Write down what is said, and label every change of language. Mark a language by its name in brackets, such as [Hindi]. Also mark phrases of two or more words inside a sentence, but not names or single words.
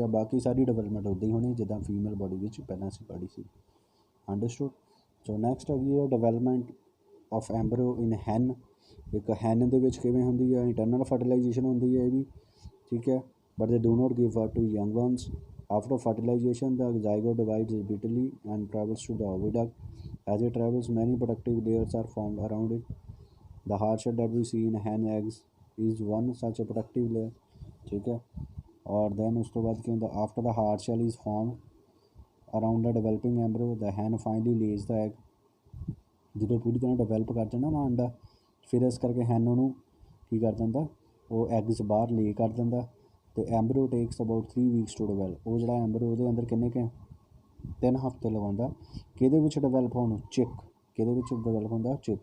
[Punjabi] ਬਾਕੀ ਸਾਰੀ ਡਿਵੈਲਪਮੈਂਟ ਉੱਦਾਂ ਹੀ ਹੋਣੀ ਜਿੱਦਾਂ ਫੀਮੇਲ ਬੋਡੀ ਵਿੱਚ ਪਹਿਲਾਂ ਅਸੀਂ ਪੜ੍ਹੀ ਸੀ। ਅੰਡਰਸਟੂਡ। ਸੋ ਨੈਕਸਟ ਹੈਗੀ ਹੈ [English] development of embryo in hen. [Punjabi] ਇੱਕ ਹੈਨ ਦੇ ਵਿੱਚ ਕਿਵੇਂ ਹੁੰਦੀ ਹੈ, [English] internal fertilization [Punjabi] ਹੁੰਦੀ ਹੈ ਇਹ ਵੀ, ਠੀਕ ਹੈ, [English] but they do not give birth to young ones. After fertilization, the zygote divides repeatedly and travels to the oviduct. As it travels, many protective layers are formed around it. The hard shell that we see in hen eggs is one such a protective layer, [Hindi] ठीक है। [Punjabi] और then ਉਸ ਤੋਂ ਬਾਅਦ ਕੀ ਹੁੰਦਾ, [English] after the hard shell is formed around the developing embryo, the hen finally lays the egg। [Punjabi] ਜਦੋਂ ਪੂਰੀ ਤਰ੍ਹਾਂ ਡਿਵੈਲਪ ਕਰ ਜਾਂਦਾ ਨਾ ਅੰਡਾ, ਫਿਰ ਇਸ ਕਰਕੇ ਹੈਨ ਉਹਨੂੰ ਕੀ ਕਰ ਦਿੰਦਾ, ਉਹ ਐਗਸ ਬਾਹਰ ਲੇ ਕਰ ਦਿੰਦਾ, ਅਤੇ [English] embryo takes about 3 weeks to develop. [Punjabi] ਉਹ ਜਿਹੜਾ ਐਂਬਰੀਓ ਉਹਦੇ ਅੰਦਰ ਕਿੰਨੇ ਕੁ 3 ਹਫ਼ਤੇ ਲਗਾਉਂਦਾ, ਕਿਹਦੇ ਵਿੱਚ ਡਿਵੈਲਪ ਹੋਣ ਨੂੰ, ਚਿੱਕ, ਕਿਹਦੇ ਵਿੱਚ ਡਿਵੈਲਪ ਹੁੰਦਾ, ਚਿੱਕ।